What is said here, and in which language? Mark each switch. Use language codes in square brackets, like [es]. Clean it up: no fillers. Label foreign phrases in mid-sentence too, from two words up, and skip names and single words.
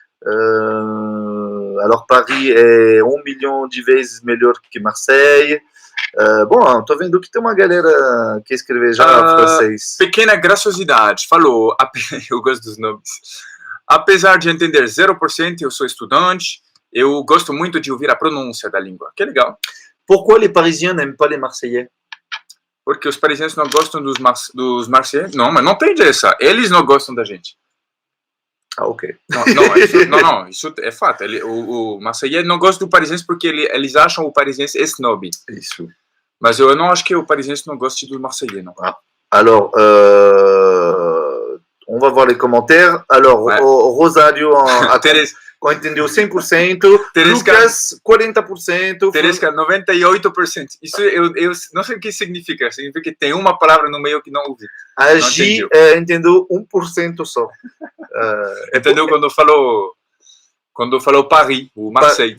[pt] alors Paris é 1 milhão de vezes melhor que Marseille. Bom, tô vendo que tem uma galera que escreve já francês. Pequena graciosidade, falou, eu gosto dos nomes. Apesar de entender 0%, eu sou estudante, eu gosto muito de ouvir a pronúncia da língua. Que legal. [fr] Pourquoi les Parisiens n'aiment pas les Marseillais? [pt] Porque os parisienses não gostam dos marseillais? Não, mas não tem dessa. Eles não gostam da gente. Ah, ok. Não, isso é fato. O marseillais não gosta do parisiense porque eles acham o parisiense snob. Isso. Mas eu não acho que o parisiense não goste do marseillais, não. Ah. [fr] Alors, on va voir les commentaires. Alors, ouais. [pt] Rosário entendeu 100%, Lucas 40%, Teresca 98%. Isso eu não sei o que significa. Significa que tem uma palavra no meio que não ouvi. A Gi entendeu 1% só. Entendeu quando falou Paris, ou Marseille.